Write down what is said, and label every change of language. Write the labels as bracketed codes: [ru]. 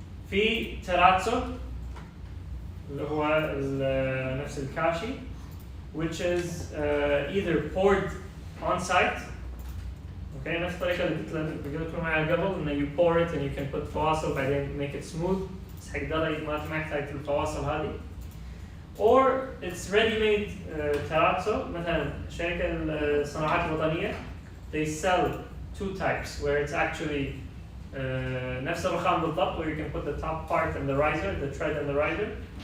[ar] في terrazzo اللي هو نفس الكاشي, [en] which is either poured on site. Okay, [ar] نفس الطريقة اللي قلت لكم عليها قبل إنه [en] you pour it and you can put [ar] فواصل بعدين [en] make it smooth. [ar] بس حق ده ما تحتاج الفواصل هذه. [en] Or it's ready-made terrazzo. مثلا شركة الصناعات الوطنية, they sell two types where it's actually [ar] نفس الرخام بالضبط, [en] where you can put the top part and the riser, the tread and the riser.